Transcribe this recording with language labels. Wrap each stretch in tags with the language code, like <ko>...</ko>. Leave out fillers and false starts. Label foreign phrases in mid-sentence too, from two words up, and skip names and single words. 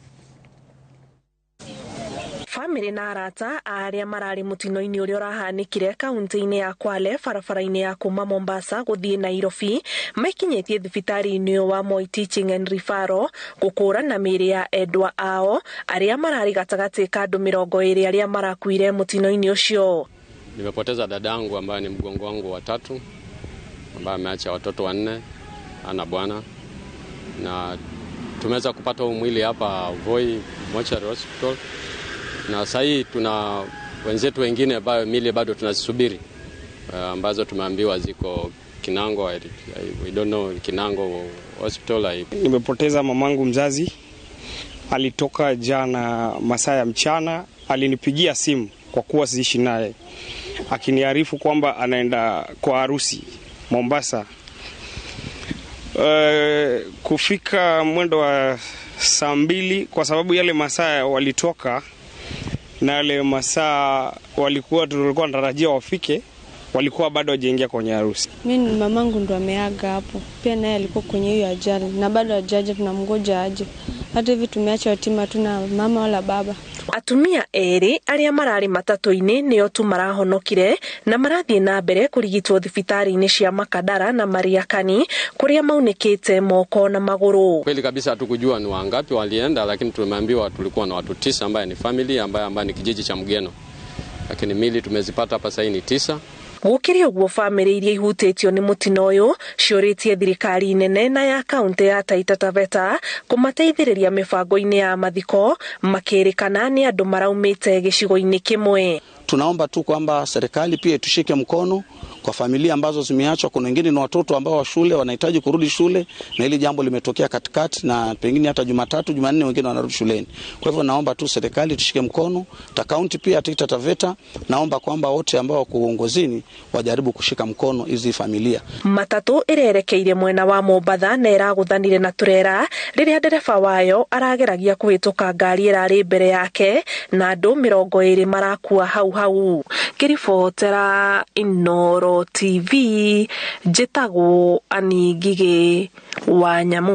<ki>Family na arata aria marari mutino-ini uria urahanikire kaunti-ini ya Kwale barabara-ini ya kuma Mombasa guthii Nairobi maikinyetie thibitari-ini wa Moi Teaching and Referral gukura na miri ya endwa ao aria marari gatagati ka andu 20 aria marakuire mutino-ini ucio.</ki> <sw>Nimepoteza dadangu ambaye ni mgongo wangu wa 3 ambaye ameacha watoto 4 ana bwana, na tumeweza kupata mwili hapa Voi Mortuary Hospital. Na sasa tuna wenzetu wengine ambao mili bado tunazisubiri ambazo tumeambiwa ziko Kinango.</sw> <en>We don't know Kinango Hospital.</en> <sw>Nimepoteza mamangu mzazi, alitoka jana masaa ya mchana, alinipigia simu kwa kuwa siishi naye akiniarifu kwamba anaenda kwa harusi Mombasa. Kufika mwendo wa saa 2 kwa sababu yale masaa walitoka na yale masaa tulikuwa tunatarajia wafike, walikuwa bado hajaingia kwenye harusi. Mimi mamangu ndo ameaga hapo. Pia naye alikuwa kwenye hiyo ajali na bado hajaje, tunamngoja aje. Hata hivi tumeacha yatima, tuna mama wala baba.</sw> <ki>Atumia eri aria marari matatu-ini nio tu marahonokire na marathie na mbere kurigitwo thibitari-ini cia Makadara na Mariakani kuria maunikite moko na maguru.</ki> <sw>Kweli kabisa hatukujua ni wangapi walienda, lakini tumeambiwa tulikuwa na watu 9 ambaye ni family ambaye ni kijiji cha Mgeno. Lakini mili tumezipata hapa sasa ni 9.</sw> <ki>Gukiri uguo family iria ihutitio ni mutino uyu ciuritie thirikari nene na ya kaunti ya Taita Taveta kumateithĩrĩria mibango-ini ya mathiko makirikana ni andu maraumite gicigo-ini kimwe.</ki> <sw>Tunaomba tu kwamba serikali pia tushike mkono kwa familia ambazo zimeachwa. Kuna wengine ni watoto ambao wa shule wanahitaji kurudi shule, na hili jambo limetokea katikati, na pengine hata Jumatatu, Jumanne wengine wanarudi shuleni. Kwa hivyo naomba tu serikali tushike mkono, ta kaunti pia Taita Taveta, naomba kwamba wote ambao wako uongozini wajaribu kushika mkono hizi familia.</sw> <ki>Matatu irerekeire mwena wa Mombatha na iraguthanire na turera riria ndereba wayo arageragia kuhituka ngari irari mbere yake na andu 20 marakua hau. Kiribotera Inooro TV njitagwo Aningige wa Nyamu.</ki>